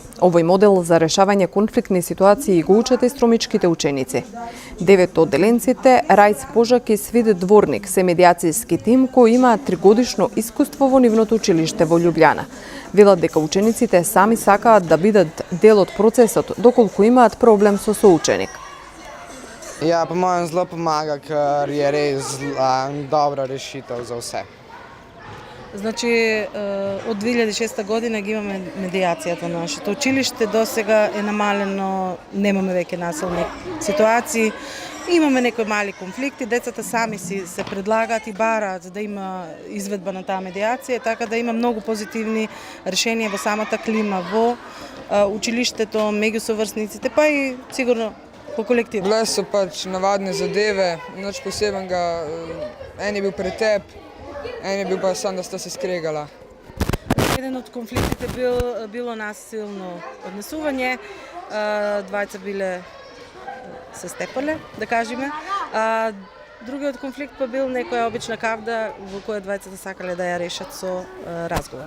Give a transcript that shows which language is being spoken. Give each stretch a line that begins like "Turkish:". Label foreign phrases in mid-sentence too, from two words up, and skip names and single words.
Macedonian: Овој модел за решавање конфликтни ситуации го учат и стромичките ученици. 9 од деленците, Рајс Пожак и Свид Дворник, се медиацијски тим кои имаат 3-годишно искуство во нивното училиште во Љубљана. Велат дека учениците сами сакаат да бидат дел од процесот, доколку имаат проблем со соученик.
Slovenian: Ja, po mojem zelo pomaga, ker je res dobra rešitev za vse.
Macedonian: Значи, од 2006 година ги имаме медиацијата на нашето училиште. До сега е намалено, немаме веќе насилни ситуации. Имаме некои мали конфликти, децата сами се предлагаат и бараат за да има изведба на таа медиација, така да има многу позитивни решенија во самата клима, во училиштето, меѓу соврсниците, па и сигурно по колектив.
Slovenian: Bile so pač navadne zadeve, nič posebenega. En je bil pretep, en je bil pa sam, da sta se skregala.
Macedonian: Еден од конфликтите било насилно однесување, двајца биле се степале, да кажеме. Другиот конфликт па бил некоја обична кавда во која двајцата сакале да ја решат со разговор.